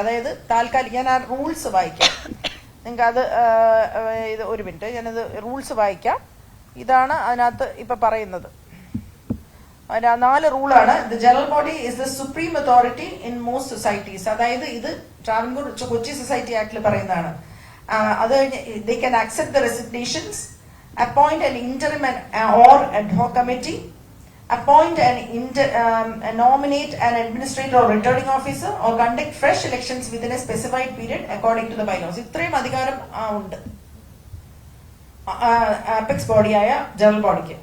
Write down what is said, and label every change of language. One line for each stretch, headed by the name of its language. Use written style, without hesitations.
Malayalam: അതായത് താൽക്കാലിക, ഞാൻ ആ റൂൾസ് വായിക്കാം നിങ്ങൾക്ക്. അത് ഇത് ഒരു മിനിറ്റ്, ഞാനത് റൂൾസ് വായിക്കാം. ഇതാണ് അതിനകത്ത് ഇപ്പൊ പറയുന്നത്. 4 റൂളാണ്.
English: The general body is the supreme authority in most societies.
Malayalam: അതായത് ഇത് ട്രാവൻകൂർ കൊച്ചി സൊസൈറ്റി ആക്ടിൽ പറയുന്നതാണ്. അത് കഴിഞ്ഞ്
English: They can accept the resignations, appoint an interim or ad hoc committee, appoint and nominate an administrator or returning officer or conduct fresh elections within a specified period according to the bylaws.
Malayalam: ഇത്രയും അധികാരം ഉണ്ട് apex ബോഡിയായ general ബോഡിക്ക്.